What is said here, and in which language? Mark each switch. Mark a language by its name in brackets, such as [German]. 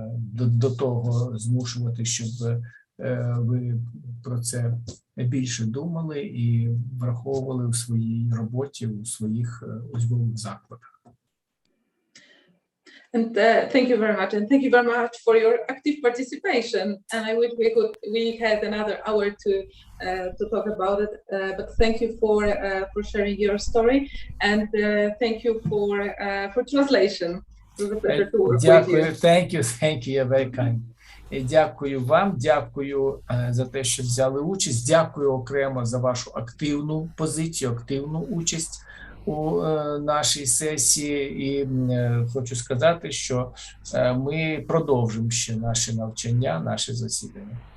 [Ukrainian] до того змушувати, щоб ви про це більше думали і враховували у своїй роботі, у своїх учбових закладах. [English] And thank you very much, and thank you very much for your active participation. And I wish we had another hour to talk about it. But thank you for sharing your story, and thank you for translation. It was a pleasure to work with you. Thank you, you're very kind. [Ukrainian] Дякую вам, дякую за те, що взяли участь. Дякую окремо за вашу активну позицію, активну участь у нашій сесії. І хочу сказати, що ми продовжимо ще наші навчання, наші засідання.